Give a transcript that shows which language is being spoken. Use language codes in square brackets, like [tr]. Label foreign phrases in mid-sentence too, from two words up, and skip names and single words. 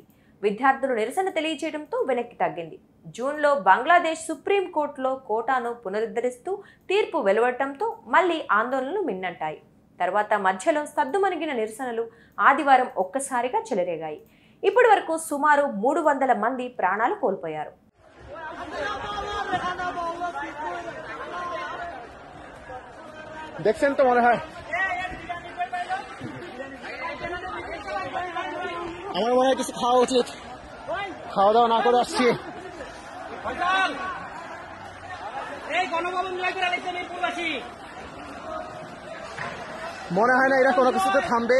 [te] విద్యార్థులు నిరసన తెలియజేయడంతో వెనక్కి తగ్గింది. జూన్లో బంగ్లాదేశ్ సుప్రీం కోర్టులో కోటాను పునరుద్ధరిస్తూ తీర్పు వెలువడటంతో మళ్లీ ఆందోళనలు మిన్నంటాయి. తర్వాత మధ్యలో సద్దుమణిగిన నిరసనలు ఆదివారం ఒక్కసారిగా చెలరేగాయి. ఇప్పటి వరకు సుమారు 300 మంది ప్రాణాలు కోల్పోయారు. [bn] দেখছেন তো মনে হয় আমার মনে হয় কিছু খাওয়া উচিত, খাওয়া দাওয়া না করে আসছি। মনে হয় না এরা কোনো কিছুতে থামবে।